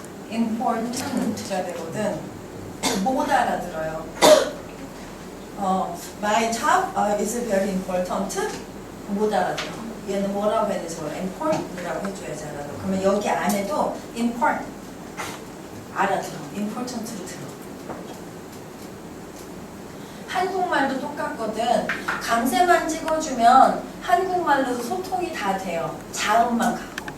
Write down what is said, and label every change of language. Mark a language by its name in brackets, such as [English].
[Korean] important가 되거든. 못 알아들어요. [English] my job is very important. [Korean] 못 알아들어. 얘는 뭐라고 해야 되죠? important이라고 해줘야지 알아들어. 그러면 여기 안에도 important 알아들어. important로 들어. 한국말도 똑같거든. 강세만 찍어주면 한국말로도 소통이 다 돼요. 자음만 갖고.